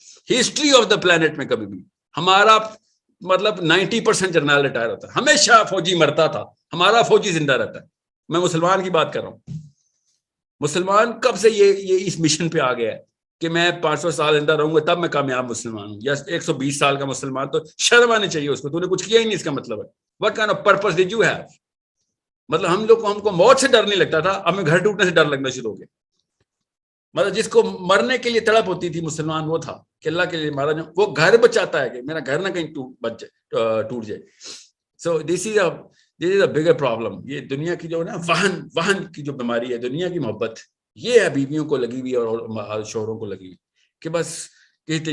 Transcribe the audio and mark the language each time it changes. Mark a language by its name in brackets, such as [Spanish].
[English] history of the plant [Urdu] میں کبھی بھی ہمارا مطلب 90% جرنیل ریٹائر ہوتا ہے. ہمیشہ فوجی مرتا تھا, ہمارا فوجی زندہ رہتا ہے. میں مسلمان کی بات کر رہا ہوں. مسلمان کب سے یہ اس مشن پہ آ گیا ہے کہ میں 500 سال زندہ رہوں گا تب میں کامیاب مسلمان ہوں, یا 120 سال کا مسلمان. تو شرم آنی چاہیے اس کو, تو نے کچھ کیا ہی نہیں. [English] اس کا مطلب ہے what kind of purpose did you have. [Urdu] مطلب ہم کو موت سے ڈر نہیں لگتا تھا, ہمیں گھر ٹوٹنے سے ڈر لگنا شروع ہو گیا. مطلب جس کو مرنے کے لیے تڑپ ہوتی تھی مسلمان وہ تھا کہ اللہ کے لیے مارا جاؤں, وہ گھر بچاتا ہے کہ میرا گھر نہ کہیں ٹوٹ جائے. [English] So this is a bigger problem. [Urdu] یہ دنیا کی جو نا وہن کی جو بیماری ہے, دنیا کی محبت, یہ ہے بیویوں کو لگی ہوئی اور شوہروں کو لگی ہوئی کہ بس کہتے.